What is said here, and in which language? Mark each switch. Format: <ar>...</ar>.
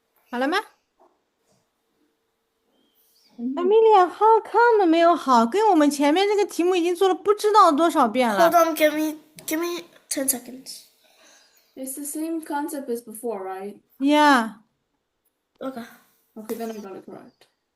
<zh>好了吗？Amelia,</zh> <en>how come</en> <zh>没有好？跟我们前面这个题目已经做了不知道多少遍了。</zh> <en>Hold on, give me 10 seconds. It's the same concept as before, right? Yeah. Okay. Okay, then I got it correct.</en>